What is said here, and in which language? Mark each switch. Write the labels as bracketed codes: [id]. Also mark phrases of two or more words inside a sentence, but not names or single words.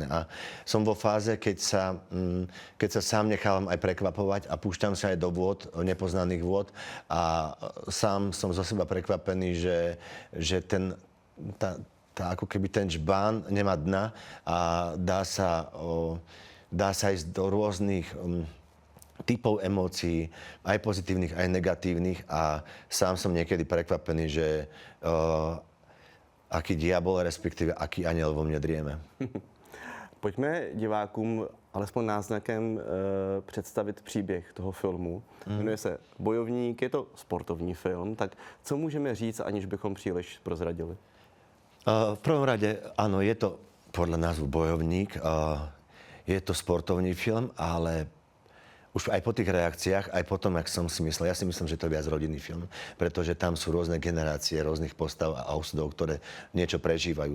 [sk] A som vo fáze, keď sa sám nechávam aj prekvapovať a púšťam sa aj do vôd, nepoznaných vôd a sám som zo seba prekvapený, že ako keby ten žbán nemá dna a dá sa ísť do rôznych typov emócií, aj pozitívnych, aj negatívnych a sám som niekedy prekvapený, že aký diabol, respektíve aký anjel vo mne drieme. [cs] Pojďme divákům alespoň náznakem představit příběh toho filmu. Jmenuje se Bojovník, je to sportovní film, tak co můžeme říct, aniž bychom příliš prozradili? [sk] V prvom rade, áno, je to podľa názvu Bojovník, je to [cs] sportovní film, [sk] ale už aj po tých reakciách, aj po tom, jak som si myslel, ja si myslím, že to je viac rodinný film, pretože tam sú rôzne generácie rôznych postav a osudov, ktoré niečo prežívajú.